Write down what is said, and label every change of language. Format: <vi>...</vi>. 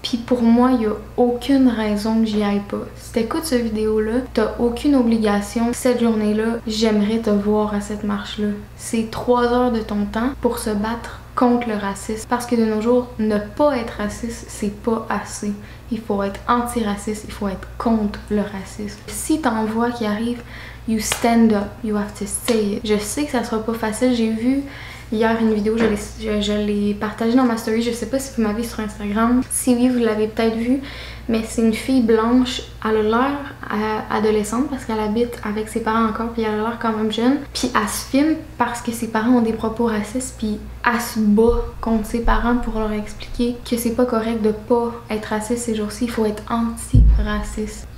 <fr>Puis pour moi, il y a aucune raison que j'y aille pas. Si t'écoutes cette vidéo-là, t'as aucune obligation. Cette journée-là, j'aimerais te voir à cette marche-là. C'est 3 heures de ton temps pour se battre contre le racisme. Parce que de nos jours, ne pas être raciste, c'est pas assez. Il faut être anti-raciste, il faut être contre le racisme. Si t'en vois qui arrive,</fr> <en>you stand up, you have to say it.</en> <fr>Je sais que ça sera pas facile, j'ai vu hier une vidéo, je l'ai partagée dans ma story, je sais pas si vous m'avez sur Instagram. Si oui, vous l'avez peut-être vu, mais c'est une fille blanche, elle a l'air adolescente parce qu'elle habite avec ses parents encore, puis elle a l'air quand même jeune. Puis elle se filme parce que ses parents ont des propos racistes, puis elle se bat contre ses parents pour leur expliquer que c'est pas correct de pas être raciste ces jours-ci, il faut être anti-raciste.</fr>